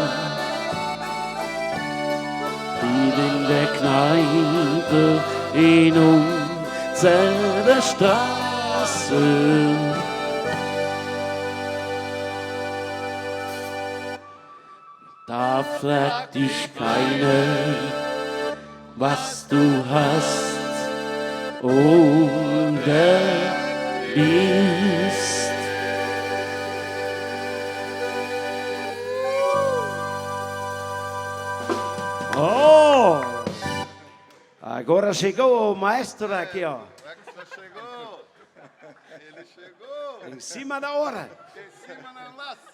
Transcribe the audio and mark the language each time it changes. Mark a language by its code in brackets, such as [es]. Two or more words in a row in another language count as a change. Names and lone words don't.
[de] In der Kneipe in unserer Straße, da fragt dich keiner, was du hast oder bist. Oh! [pt] Agora chegou o maestro aqui, ó. Chegou! Ele chegou! Em cima da hora. Em cima na laça!